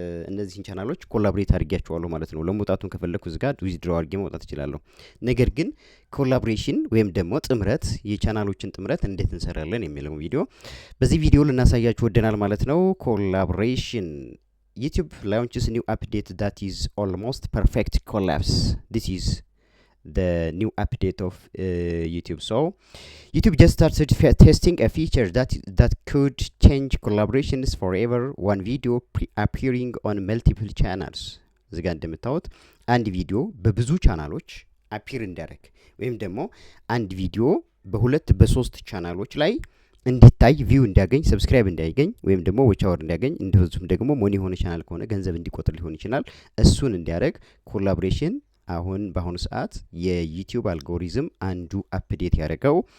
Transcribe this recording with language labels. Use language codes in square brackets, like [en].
[am] እነዚህን ቻናሎች ኮላቦሬት አድርጌያቸዋለሁ ማለት ነው። ለመውጣቱን ከፈለኩ እዚህ ጋር ዊዝድሮው አድርጌ መውጣት እችላለሁ። ነገር ግን ኮላቦሬሽን ወይም ደግሞ ጥምረት የቻናሎችን ጥምረት እንዴት እንሰራለን የሚለው ቪዲዮ በዚህ ቪዲዮ ልናሳያችሁ ወደናል ማለት ነው። ኮላቦሬሽን YouTube launches new update that is almost perfect collapse. [en] This is the new update of YouTube. So YouTube just started testing a feature that could change collaborations forever. One video appearing on multiple channels. [am] እዚህ ጋር እንደምታዩት አንድ ቪዲዮ በብዙ ቻናሎች አፒር እንዲያደርግ ወይም ደግሞ አንድ ቪዲዮ በሁለት በሶስት ቻናሎች ላይ እንዲታይ ቪው እንዲያገኝ ሰብስክራይብ እንዲያገኝ ወይም ደግሞ ዎች አወር እንዲያገኝ እንደዚሁም ደግሞ ሞኒ የሆነ ቻናል ከሆነ ገንዘብ እንዲቆጥር ሊሆን ይችላል። እሱን እንዲያደርግ ኮላቦሬሽን አሁን በአሁኑ ሰዓት የዩቲዩብ አልጎሪዝም አንዱ አፕዴት ያደረገው